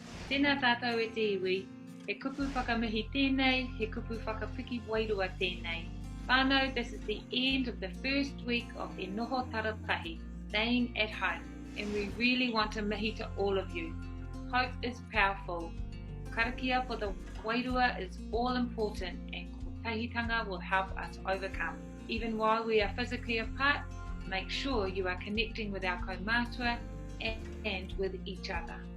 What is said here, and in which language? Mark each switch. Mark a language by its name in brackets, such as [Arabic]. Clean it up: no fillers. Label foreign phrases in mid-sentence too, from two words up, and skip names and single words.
[Māori] Tēnā tātou e te iwi, he kupu whakamihi tēnei, he kupu whakapiki wairua tēnei. Whānau, [English] this is the end of the first week of the [Māori] noho taratahi, [English] staying at home, and we really want to mihi to all of you. Hope is powerful. Karakia for the wairua is all important, and tahitanga will help us overcome. Even while we are physically apart, make sure you are connecting with our kaumātua and with each other.